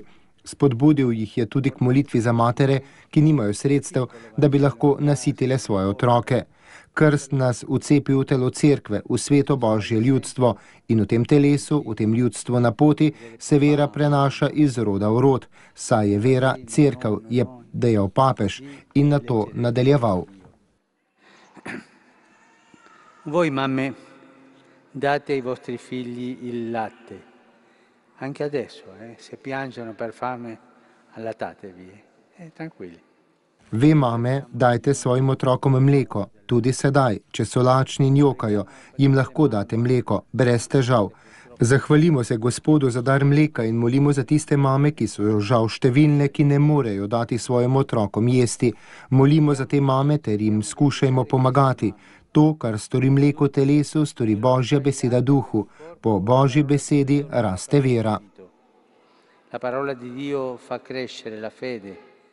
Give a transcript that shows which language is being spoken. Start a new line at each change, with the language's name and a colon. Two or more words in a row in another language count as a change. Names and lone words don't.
Slovenian: Spodbudil jih je tudi k molitvi za matere, ki nimajo sredstev, da bi lahko nasitile svoje otroke. Krst nas vcepi v telo cerkve, v sveto Božje ljudstvo, in v tem telesu, v tem ljudstvu na poti, se vera prenaša iz roda v rod, saj je vera cerkev, je dejal papež in na to nadaljeval.
Italian: Voi mamme date ai vostri figli il latte, anche adesso, se piangono per fame, allattatevi, tranquilli.
Slovenian: Ve, mame, dajte svojim otrokom mleko, tudi sedaj, če so lačni in jokajo, jim lahko date mleko, brez težav. Zahvalimo se Gospodu za dar mleka in molimo za tiste mame, ki so žal številne, ki ne morejo dati svojim otrokom jesti. Molimo za te mame ter jim skušajmo pomagati. To, kar stori mleko telesu, stori Božja beseda duhu. Po Božji besedi raste vera.
Italian: La parola di Dio fa crescere la fede.